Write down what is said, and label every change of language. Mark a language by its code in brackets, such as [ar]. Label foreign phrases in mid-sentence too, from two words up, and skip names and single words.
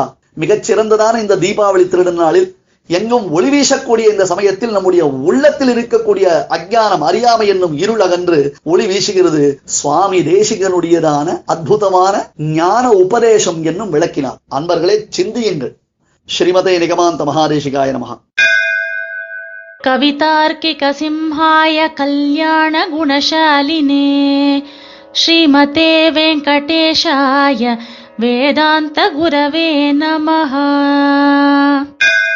[ta] மிகச்சிறந்ததான இந்த தீபாவளி திருநாளில் எங்கும் ஒளி வீசக்கூடிய இந்த சமயத்தில் நம்முடைய உள்ளத்தில் இருக்கக்கூடிய அஞ்ஞானம் அறியாமை என்னும் இருள் அகன்று ஒளி வீசுகிறது. சுவாமி தேசிகனுடையதான அற்புதமான ஞான உபதேசம் என்னும் விளக்கினார். அன்பர்களே, சிந்தியுங்கள். [sa] श्रीमते निगमान्त महादेशिकाय नमः. कवितार्किक सिंहाय कल्याण गुणशालिने श्रीमते वेङ्कटेशाय वेदान्त गुरवे नमः.